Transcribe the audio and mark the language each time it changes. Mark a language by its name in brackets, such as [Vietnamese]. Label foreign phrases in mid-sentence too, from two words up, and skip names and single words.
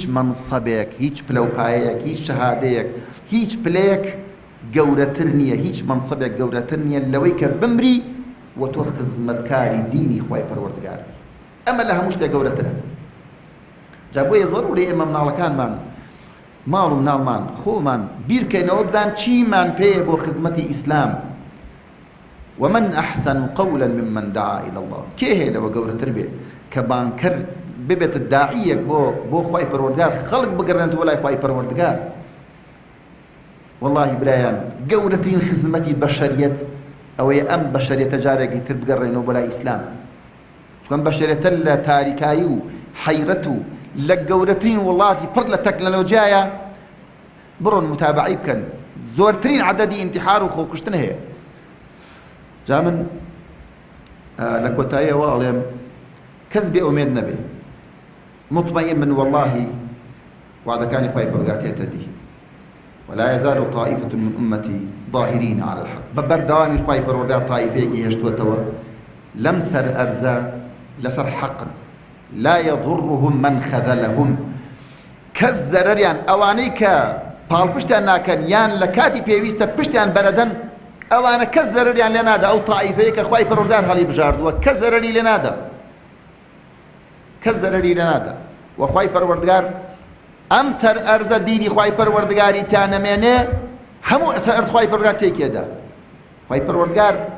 [Central Kurdish] مەنسەبێک هیچ پلەپایەک هیچ شەهادەیەک هیچ پلەیەک گەورەتر نییە هیچ مەنسەبێک گەورەتر نییە لەوەی کە بمری و تۆ خزمەتکاری دینی خوای پەروەردگار ئەمە لە هەموو شتێک گەورەترە جا بۆیە ضروری ئێمە مناڵەکانمان ماڵ و مناڵمان خۆمان بیرکەینەوە بدان چیمان پێیە بۆ خزمەتی ئیسلام [Arabic] ومن أحسن قولا ممن دعا إلى الله [Central Kurdish] کێ هەیە لەوە گەورەتر بێت کە بانکەر ببێتە داعیەک بۆ خوای پەروەردگار خەڵک بگەڕێنەوە لای خوای پەروەردگار والله برایان گەورەترین خزمەتی بەشەریەت ئەوەیە ئەم بەشەریەتە جارێکی تر بگەڕێنەوە بۆ لای ئیسلام چونکە ئەم بەشەریەتە لە تاریکایی و حەیرەت و لە گەورەترین وڵاتی پڕ لە تەکنەلۆجیایە بڕۆن متابعی بکەن زۆرترین عەدەدی ئینتیحار و خۆکوشتن هەیە جا من لە کۆتاییەوە ئەڵێم کەس بێ ئومێد نەبێ مطمئن من والله وعدەکانی خوای پەروەردگار تێتە دی [Arabic] ولا يزال طائفة من أمتي ظاهرين على الحق [Central Kurdish] ببرداوامي خوای پەروەردگار طائفەیەکی هێشتووەتەوە لەم سەر ئەرزە لەسەر حەقن [Arabic] لا يضرهم من خذلهم [Central Kurdish] کەس زەرەریان ئەوانەی کە پاڵپشتیان ناکەن یان لە کاتی پێویستە پشتیان بەرەدەن ئەوانە کەس زەرەریان لێ نادا ئەو طائفەیە کە خوای پەروەردگار هەڵی بژاردووە کەس زەرەری لێ نادا کەس زەرەری لێ نادا و خوای پەروەردگار ئەم سەر ئەرزە دینی خوای پەروەردگاری تیانەمێنێ هەموو سەر ئەرز خوای پەروەردگار تێکێدا خوای پەروەردگار